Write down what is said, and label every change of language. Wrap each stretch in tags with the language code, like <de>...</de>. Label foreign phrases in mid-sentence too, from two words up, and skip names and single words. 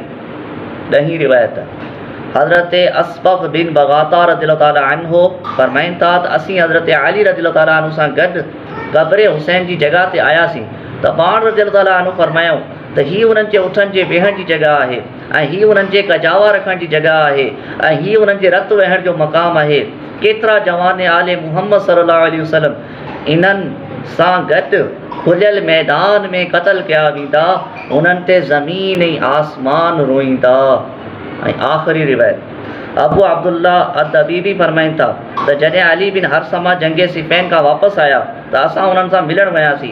<sd>ॾहीं रिवायत हज़रत असबग़ बिन बगाता</sd> <ar>رضي الله تعالى عنه</ar> <sd>फ़रमाइनि था त असीं हज़रत अली</sd> <ar>رضي الله تعالى عنه</ar> <sd>सां गॾु क़ब्र हुसैन जी जॻह ते आयासीं त पाण</sd> <ar>رضي الله تعالى عنه</ar> <sd>फ़रमायो त हीअ उन्हनि जे उठनि जे वेहण जी जॻह आहे ऐं हीअ उन्हनि जे कजावा रखण जी जॻह आहे ऐं हीअ उन्हनि जे रत वहण जो मक़ाम आहे। केतिरा जवान आले मुहम्मद</sd> <ar>صلى الله عليه وسلم</ar> <sd>इन्हनि सां गॾु खुलियल मैदान में क़त्ल कया वेंदा उन्हनि ते ज़मीन ऐं आसमान रोईंदा। ऐं आख़िरी रिवायत अबू अब्दुल्ला अद-दबीबी फ़रमाइनि था त जॾहिं अली बिन हरसमा जंग सिफ़ैन खां वापसि आया त असां उन्हनि सां मिलणु वियासीं।</sd>